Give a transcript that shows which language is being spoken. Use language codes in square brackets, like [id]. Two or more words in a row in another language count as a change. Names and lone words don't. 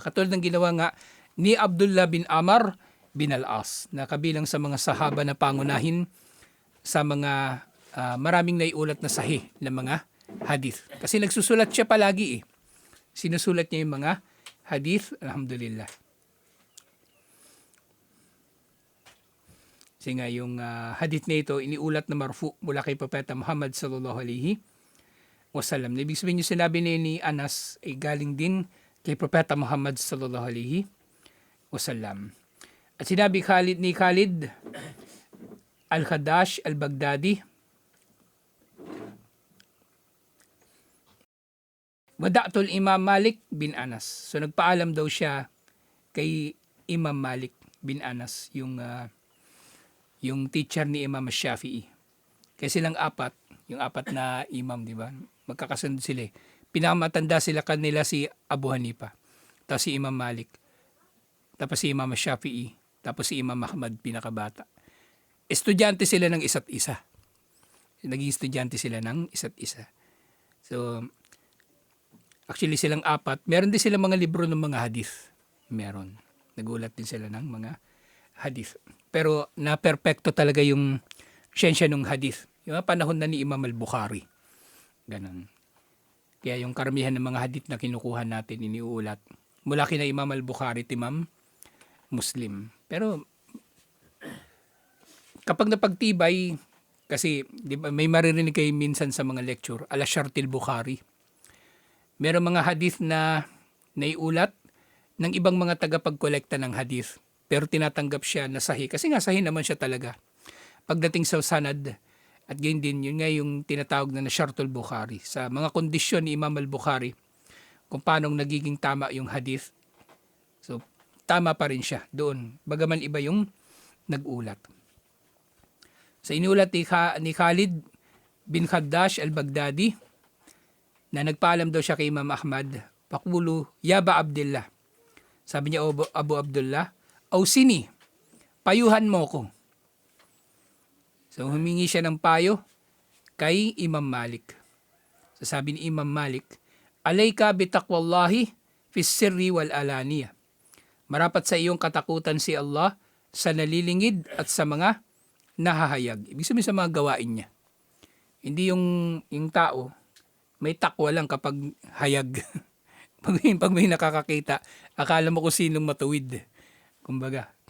[tl] Katulad ng ginawa nga ni Abdullah bin Amr bin Al-As na kabilang sa mga sahaba na pangunahin sa mga maraming naiulat na sahih na mga hadith. Kasi nagsusulat siya palagi eh. Sinusulat niya yung mga hadith, alhamdulillah. Kasi nga yung hadith na ito, iniulat na marfu mula kay Propeta Muhammad [ar] صلى الله عليه وسلم. [tl] Ibig sabihin yung sinabi ni Anas ay galing din kay Propeta Muhammad [ar] صلى الله عليه وسلم. [tl] At sinabi ni Khalid Al-Khadash Al-Baghdadi, Wada'tul Imam Malik bin Anas. So nagpaalam daw siya kay Imam Malik bin Anas, yung teacher ni Imam Shafi'i. Kasi silang yung apat na imam, di ba? Magkakasunod sila. Pinakamatanda sila kanila si Abu Hanifa, tapos si Imam Malik, tapos si Imam Shafi'i, tapos si Imam Ahmad pinakabata. Estudyante sila ng isa't isa. Naging estudyante sila ng isa't isa. So, actually silang apat. Meron din silang mga libro ng mga hadith. Meron. Nagulat din sila ng mga hadith. Pero na-perfecto talaga yung siyensya ng hadith. Yung panahon na ni Imam al-Bukhari. Ganon. Kaya yung karamihan ng mga hadith na kinukuha natin, iniulat, mula kina Imam al-Bukhari at Imam Muslim. Pero kapag napagtibay, kasi di ba, may maririnig kayo minsan sa mga lecture, [ar] على شرط البخاري. [tl] Merong mga hadith na naiulat ng ibang mga tagapagkolekta ng hadith. Pero tinatanggap siya na sahih. Kasi nga sahih naman siya talaga. Pagdating sa sanad, at gayon din, yun nga yung tinatawag na Shartul Bukhari. Sa mga kondisyon ni Imam al-Bukhari, kung paano nagiging tama yung hadith. So, tama pa rin siya doon. Bagaman iba yung nag-ulat. So, inulat ni Khalid bin Khaddash al-Baghdadi na nagpaalam daw siya kay Imam Ahmad, Pakulu, Yaba Abdullah. Sabi niya, [ar] أبو عبد الله أوصني, [tl] payuhan mo ko. So humingi siya ng payo kay Imam Malik. So sabi ni Imam Malik, [ar] عليك بتقوى الله في السر والعلانية. [tl] Marapat sa iyong katakutan si Allah sa nalilingid at sa mga nahahayag. Ibig sabihin sa mga gawain niya. Hindi yung tao, may takwa lang kapag hayag. pag may nakakakita, akala mo kung sinong matuwid.